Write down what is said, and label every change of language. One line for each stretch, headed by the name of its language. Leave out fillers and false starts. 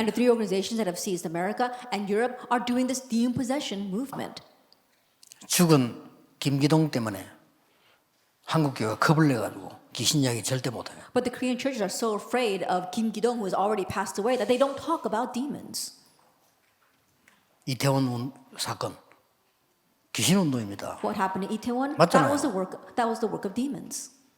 English: And the three organizations that have seized America and Europe are doing this demon possession movement.
Korean: 죽은 김기동 때문에 한국 교회가 겁을 내가지고 귀신 이야기 절대 못해요.
English: But the Korean churches are so afraid of Kim Ki-dong, who has already passed away, that they don't talk about demons.
Korean: 이태원 사건 귀신 운동입니다.
English: What happened in Itaewon?
Korean: 맞잖아요.
English: That was the work of demons.